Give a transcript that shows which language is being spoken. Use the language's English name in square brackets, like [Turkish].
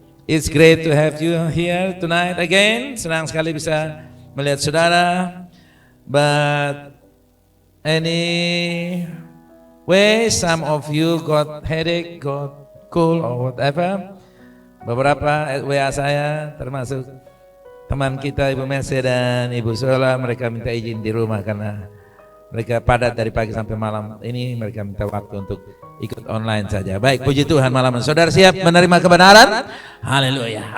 [English] It's great to have you here tonight again. [Indonesian] Senang sekali bisa melihat saudara. [English] But anyway, some of you got headache, got cold or whatever. [Indonesian] Beberapa WA saya termasuk teman kita Ibu Mercy dan Ibu Sola, mereka minta izin di rumah karena mereka padat dari pagi sampai malam ini, mereka minta waktu untuk ikut online saja. Baik, puji Tuhan malam ini. Saudara siap menerima kebenaran? Haleluya.